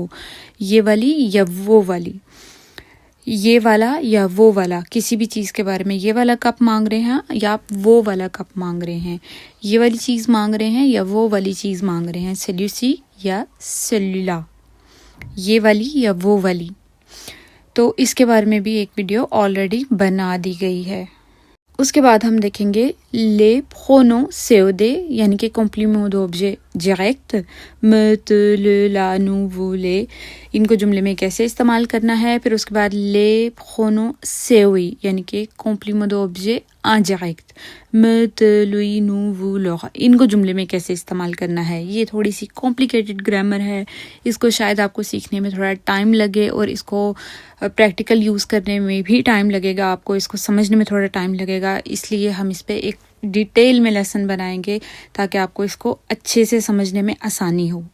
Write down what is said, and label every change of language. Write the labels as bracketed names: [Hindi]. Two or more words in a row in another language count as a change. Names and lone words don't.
[Urdu] یہ والی یا وہ والی، یہ والا یا وہ والا، کسی بھی چیز کے بارے میں یہ والا کپ مانگ رہے ہیں یا آپ وہ والا کپ مانگ رہے ہیں، یہ والی چیز مانگ رہے ہیں یا وہ والی چیز مانگ رہے ہیں، سیلوسی یا سیلولا، یہ والی یا وہ والی. تو اس کے بارے میں بھی ایک ویڈیو آلریڈی بنا دی گئی ہے. اس کے بعد ہم دیکھیں گے [French] le pronom COD [Urdu] یعنی کہ [French] complément d'objet direct, me، te، le، la، nous، vous، les، [Urdu] ان کو جملے میں کیسے استعمال کرنا ہے. پھر اس کے بعد [French] le pronom COI [Urdu] یعنی کہ [French] complément d'objet indirect, me، te، lui، nous، vous، leur، [Urdu] ان کو جملے میں کیسے استعمال کرنا ہے. یہ تھوڑی سی [English] complicated grammar [Urdu] ہے، اس کو شاید آپ کو سیکھنے میں تھوڑا ٹائم لگے اور اس کو [English] practical use [Urdu] کرنے میں بھی ٹائم لگے گا، آپ کو اس کو سمجھنے میں تھوڑا ٹائم لگے گا. اس لیے ہم اس پہ ایک ڈیٹیل میں لیسن بنائیں گے تاکہ آپ کو اس کو اچھے سے سمجھنے میں آسانی ہو.